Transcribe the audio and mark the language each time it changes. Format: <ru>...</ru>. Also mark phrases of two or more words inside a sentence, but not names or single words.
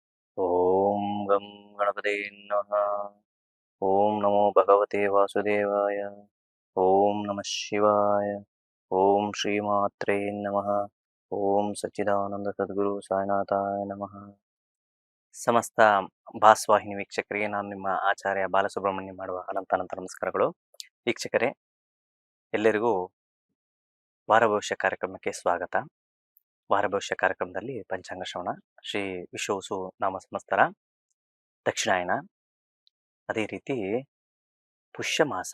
<sa>ಓಂ ಗಂ ಗಣಪತೆ ನಮಃ. ಓಂ ನಮೋ ಭಗವತೆ ವಾಸುದೇವಾಯ. ಓಂ ನಮಃ ಶಿವಾಯ. ಓಂ ಶ್ರೀಮಾತ್ರೇ ನಮಃ. ಓಂ ಸಚ್ಚಿದಾನಂದ ಸದ್ಗುರು ಸಾಯಿನಾಥಾಯ ನಮಃ.</sa> <kn>ಸಮಸ್ತ ಭಾಸ್ವಾಹಿನಿ ವೀಕ್ಷಕರಿಗೆ ನಾನು ನಿಮ್ಮ ಆಚಾರ್ಯ ಬಾಲಸುಬ್ರಹ್ಮಣ್ಯ ಮಾಡುವ ಅನಂತ ನಮಸ್ಕಾರಗಳು. ವೀಕ್ಷಕರೇ, ಎಲ್ಲರಿಗೂ ವಾರ ಭವಿಷ್ಯ ಕಾರ್ಯಕ್ರಮಕ್ಕೆ ಸ್ವಾಗತ. ವಾರ ಭವಿಷ್ಯ ಕಾರ್ಯಕ್ರಮದಲ್ಲಿ ಪಂಚಾಂಗ ಶ್ರವಣ, ಶ್ರೀ ವಿಶ್ವವಸು ನಾಮ ಸಂವತ್ಸರ, ದಕ್ಷಿಣಾಯನ, ಅದೇ ರೀತಿ ಪುಷ್ಯ ಮಾಸ.</kn>